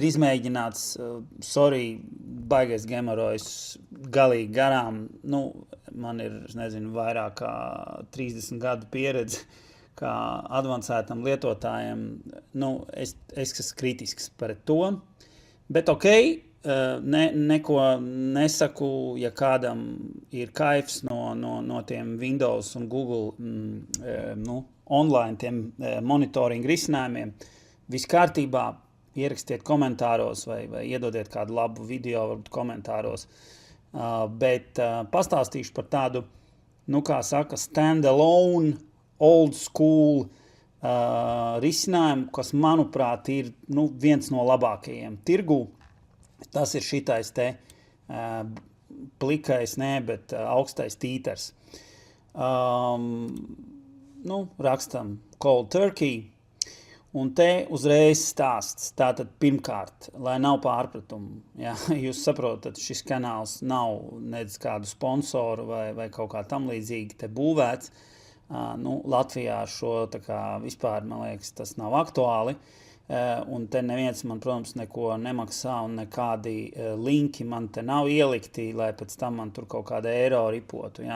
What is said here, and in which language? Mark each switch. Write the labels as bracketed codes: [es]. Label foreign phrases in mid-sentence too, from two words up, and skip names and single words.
[lv] izmēģināts, baigais gemorojs galīgi garām, man ir, vairāk kā 30 gadu pieredze, kā advancētam lietotājiem, es esmu kritisks par to, bet neko nesaku, ja kādam ir kaifs no tiem Windows un Google online tiem monitoring risinājumiem. Viss kārtībā, ierakstiet komentāros vai iedodiet kādu labu video varbūt komentāros, bet pastāstīšu par tādu, [en] standalone, old school [lv] risinājumu, kas, manuprāt, ir viens no labākajiem tirgū. Tas ir šitais te plikais, bet augstais tītars. Rakstam [en] cold turkey, [lv] un te uzreiz stāsts. Tātad pirmkārt, lai nav pārpratumu, ja, jūs saprotat, šis kanāls nav nedz kādu sponsoru vai kaut kā tam līdzīgi te būvēts. Latvijā šo vispār, man liekas, tas nav aktuāli, un te neviens man, protams, neko nemaksā un nekādi linki man te nav ielikti, lai pēc tam man tur kaut kāda eiro ripotu, ja?